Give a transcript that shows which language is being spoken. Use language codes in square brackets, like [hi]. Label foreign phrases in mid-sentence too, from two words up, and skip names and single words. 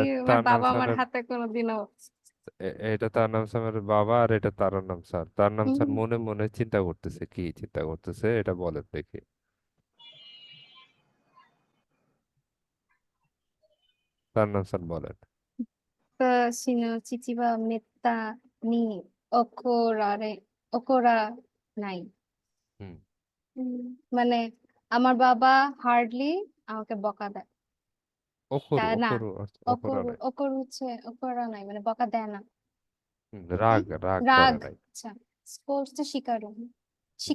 [bn] আমার তার নাম বাবা আমার সানের, হাতে কোনোদিনও এটা তার নাম সানের বাবা, আর এটা তার নাম সান। তার নাম সান হুম, মনে মনে চিন্তা করতেছে, কি চিন্তা করতেছে এটা বলেন দেখি। তার নাম সান বলেন। [ja] 私の父はめったに怒らない。 [bn] হুম। হুম, মানে আমার বাবা হার্ডলি আমাকে বকা দেয়। তা [ja] অকরু, [bn] না, [ja] 怒る怒らない. [bn] অকর হচ্ছে [ja] 怒らない, [bn] মানে বকা দেয় না। রাগ হ্যাঁ, রাগ রাগ। করে নাই। আচ্ছা, স্পোর্টস শিকারু। হুম